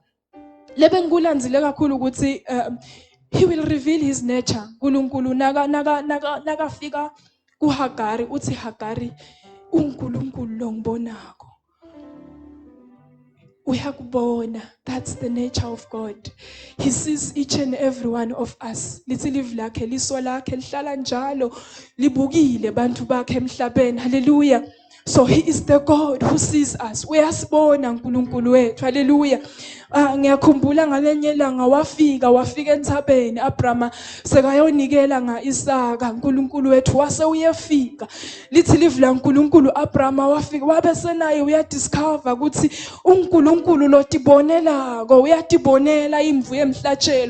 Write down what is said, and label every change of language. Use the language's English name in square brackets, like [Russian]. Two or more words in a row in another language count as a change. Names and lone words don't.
[Swati] Lebe ngikulandzile kakhulu ukuthi [English] he will reveal his nature. [Swati] uNkulunkulu nakafika kuHagari uthi Hagari uNkulunkulu lo ngibonako. Uyakubona. [English] That's the nature of God. He sees each and every one of us. [Swati] Lithi live lakhe liso lakhe lihlala njalo libukile bantu bakhe emhlabeni. Hallelujah. [English] So he is the God who sees us. [Swati] Uyasibona uNkulunkulu wethu. Hallelujah. Ngiyakhumbula ngalenye ilanga wafika enthabeni Abraham sekayonikela ngaIsaka. uNkulunkulu wethu wase uyefika. Lithi live la uNkulunkulu Abraham wafika wabe senaye uyadiscover ukuthi uNkulunkulu lo tibonelako uyatibonela imvu yemhlatshelo.